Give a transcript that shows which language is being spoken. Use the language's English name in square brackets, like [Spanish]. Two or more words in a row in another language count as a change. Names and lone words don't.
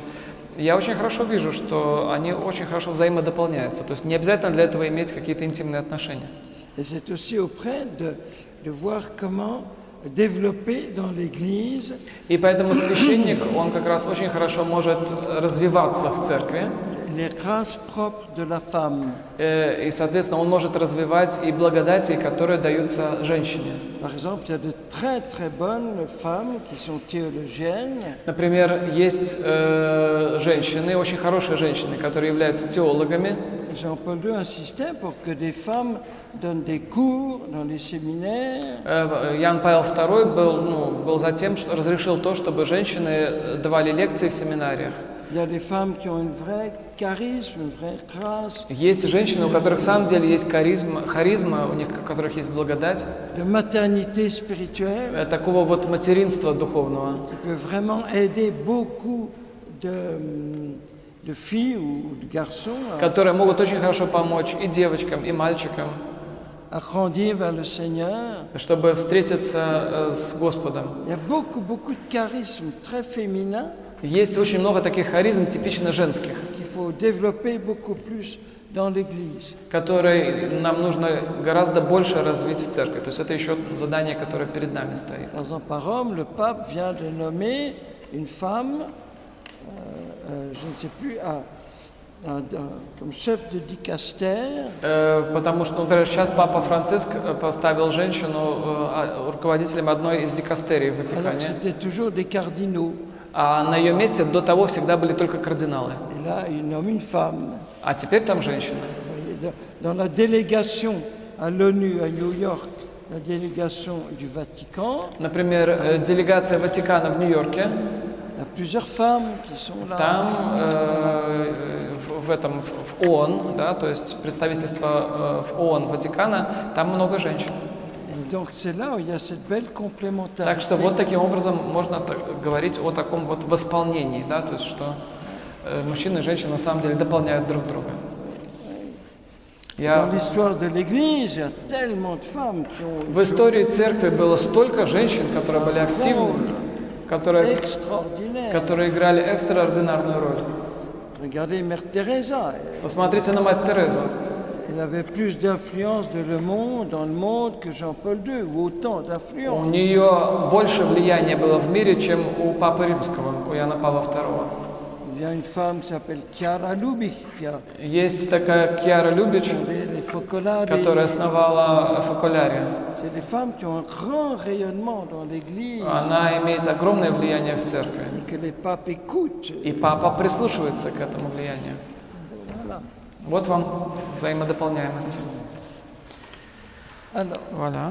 [Russian] Я очень хорошо вижу, что они очень хорошо взаимодополняются. То есть не обязательно для этого иметь какие-то интимные отношения. [French] Et c'est aussi auprès de voir comment développer dans l'Église. [Russian] И поэтому священник, он как раз очень хорошо может развиваться в церкви. [French] Les races propres de la femme. [Russian] И, соответственно, он может развивать и благодати, которые даются женщине. [French] Par exemple, il y a de très bonnes femmes qui sont théologiennes. [Russian] Например, есть женщины, очень хорошие женщины, которые являются теологами. [French] Jean-Paul II insistait pour que des femmes donnent des cours dans les séminaires. [Russian] Иоанн Павел II был за тем, что разрешил то, чтобы женщины давали лекции в семинариях. [French] Il y a des femmes qui ont une vraie charisme, une vraie grâce. [Russian] Есть женщины, у которых в самом деле есть харизма, у них, у которых есть благодать. [French] De maternité spirituelle. [Russian] Такого вот материнства духовного. [French] Qui peut vraiment aider beaucoup de filles ou de garçons. [Russian] Которые могут очень хорошо помочь и девочкам, и мальчикам. [French] À grandir vers le Seigneur. [Russian] Чтобы встретиться с Господом. [French] Il y a beaucoup de charisme très féminin. [Russian] Есть очень много таких харизм, типично женских, которые нам нужно гораздо больше развить в церкви. То есть это еще задание, которое перед нами стоит. [French] Par Rome, le pape vient de nommer une femme, je ne sais plus, comme chef de dicaster. [Russian] Потому что, например, сейчас папа Франциск поставил женщину руководителем одной из дикастерий в Ватикане. [French] C'était toujours des cardinaux. [Russian] А на ее месте до того всегда были только кардиналы. А теперь там женщина. [French] Dans la délégation à l'ONU à New York, la délégation du Vatican. [Russian] Например, делегация Ватикана в Нью-Йорке. [French] Il y a plusieurs femmes qui sont là. [Russian] Там в ООН, да, то есть представительство в ООН Ватикана, там много женщин. [French] Donc c'est là où il y a cette belle complémentarité. [Russian] Так что вот таким образом можно говорить о таком вот восполнении, да, то есть что мужчины и женщины на самом деле дополняют друг друга. [French] Dans l'histoire de l'Église, il y a tellement de femmes qui ont. [Russian] В истории церкви было столько женщин, которые были активны, которые играли экстраординарную роль. [French] Regardez Mère Teresa. [Russian] Посмотрите на мать Терезу. [French] Elle avait plus d'influence dans le monde que Jean-Paul II, ou autant d'influence. [Russian] У нее больше влияния было в мире, чем у Папы Римского, у Иоанна Павла II. [French] Il y a une femme qui s'appelle Chiara Lubich qui a [Russian] Есть такая Кьяра Любич, [French] fondé les Focolari. [Russian] которая основала Фоколярия. [French] C'est des femmes qui ont un grand rayonnement dans l'Église [Russian] Она имеет огромное влияние в церкви. [French] et que les papes écoutent. [Russian] И папа прислушивается к этому влиянию. [French] Voilà. [Russian] Вот вам взаимодополняемость. [French] Alors, Voilà.